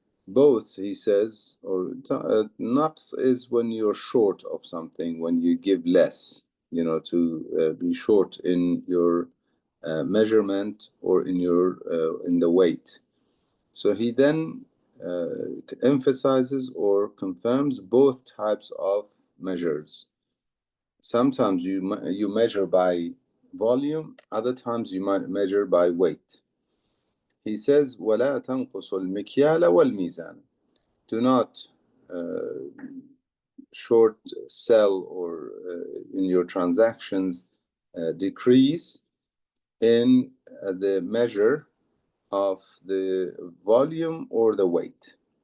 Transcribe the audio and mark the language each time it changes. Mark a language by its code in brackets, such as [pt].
[en] Both, he says, or naqs is when you're short of something, when you give less, to be short in your measurement or in the weight. So he then emphasizes or confirms both types of measures. Sometimes you measure by volume, other times you might measure by weight. He says, [ar] وَلَا تَنْقُصُوا الْمِكْيَالَ وَالْمِيزَانَ. [en] Do not short sell or in your transactions decrease in the measure of the volume or the weight.